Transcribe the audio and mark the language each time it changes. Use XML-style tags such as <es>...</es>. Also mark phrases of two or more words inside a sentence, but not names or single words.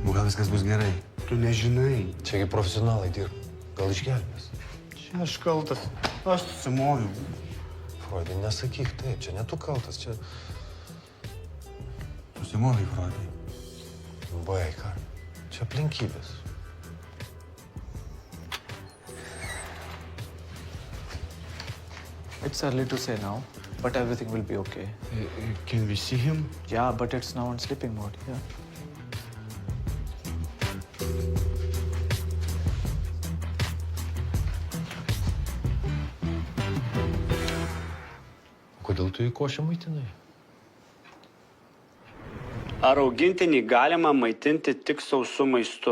<lt>viskas bus gerai. Tu nežinai. Čiagi profesionalai dirba. Gal išgelbės? Čia aš kaltas. Aš susimoviau. Freudai, nesakyk taip. Čia ne tu kaltas, čia... Susimovai, Freudai. Baik, ar? Čia aplinkybės.</lt> <en>It's early to say now, but everything will be okay. Can we see him? Yeah, but it's now in sleeping mode, yeah.</en> <lt>Kodėl tu jį košę maitinai? Ar augintinį galima maitinti tik sausu maistu?</lt>